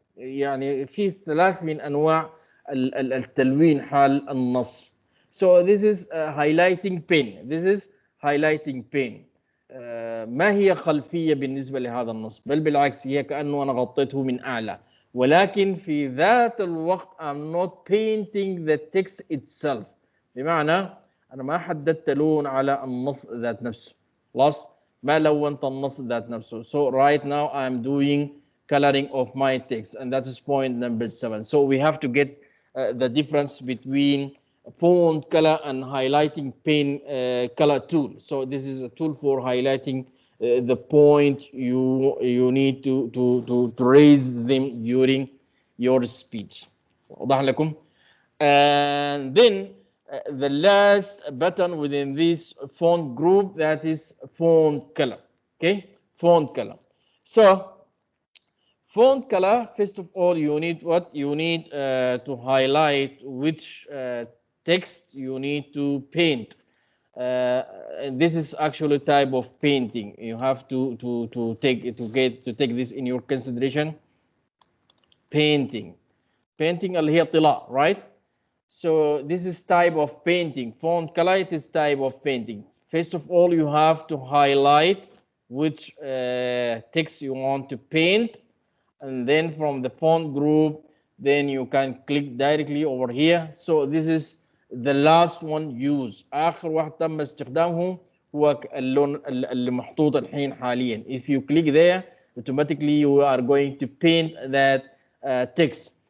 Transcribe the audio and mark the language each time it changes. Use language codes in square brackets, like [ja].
[ar] يعني في ثلاث من أنواع التلوين حال النص. [en] So this is highlighting pen. This is highlighting pen. [ar] ما هي خلفية بالنسبة لهذا النص، بل بالعكس هي كأنه أنا غطيته من أعلى، ولكن في ذات الوقت [en] I'm not painting the text itself. [ar] بمعنى أنا ما حددت لون على النص ذات نفسه، خلاص ما لونت النص ذات نفسه. [en] So right now I'm doing coloring of my text, and that is point number 7. So we have to get the difference between font color and highlighting pen color tool. So this is a tool for highlighting the point you need to raise them during your speech. [ar] واضح لكم؟ [en] And then the last button within this font group, that is font color. Okay, font color. So font color, first of all, you need what? You need to highlight which text you need to paint. And this is actually type of painting. You have to take this in your consideration. [ar] Painting اللي هي طلاء, right? [en] So this is type of painting. Font color, it is type of painting. First of all, you have to highlight which text you want to paint, and then from the font group, then you can click directly over here. So this is the last one used. [ar] آخر واحد تم استخدامه هو اللون اللي محطوط الحين حاليا. [en] If you click there, automatically you are going to paint that text.